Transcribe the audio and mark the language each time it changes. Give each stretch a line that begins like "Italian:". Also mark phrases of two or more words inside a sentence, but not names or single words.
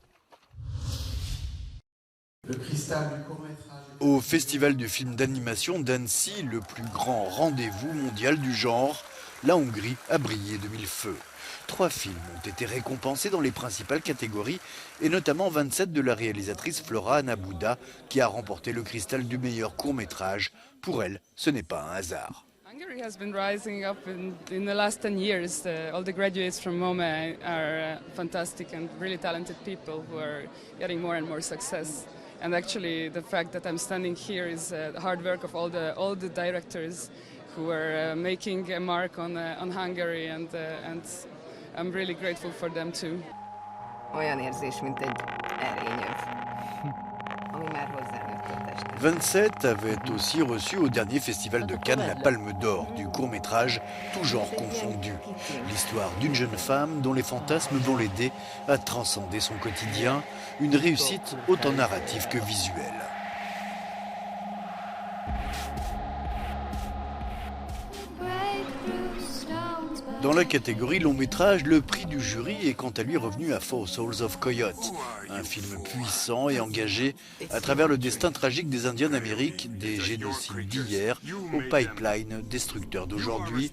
French: Au Festival du film d'animation d'Annecy, le plus grand rendez-vous mondial du genre, la Hongrie a brillé de mille feux. 3 films ont été récompensés dans les principales catégories, et notamment 27 de la réalisatrice Flora Anna Bouda, qui a remporté le cristal du meilleur court-métrage. Pour elle, ce n'est pas un hasard.
English: Hungary has been rising up in the last 10 years. All the graduates from MoMA are fantastic and really talented people who are getting more and more success. And actually, the fact that I'm standing here is the hard work of all the directors who are making a mark on Hungary, and I'm really grateful for them too.
Hungarian: Olyan érzés, mint egy erényev, ami már hozzánőtt a testre.
French: 27 avait aussi reçu au dernier festival de Cannes la Palme d'Or du court-métrage tout genre confondu. L'histoire d'une jeune femme dont les fantasmes vont l'aider à transcender son quotidien, une réussite autant narrative que visuelle. Dans la catégorie long métrage, le prix du jury est quant à lui revenu à Four Souls of Coyote, un film puissant et engagé à travers le destin tragique des Indiens d'Amérique, des génocides d'hier aux pipelines destructeurs d'aujourd'hui.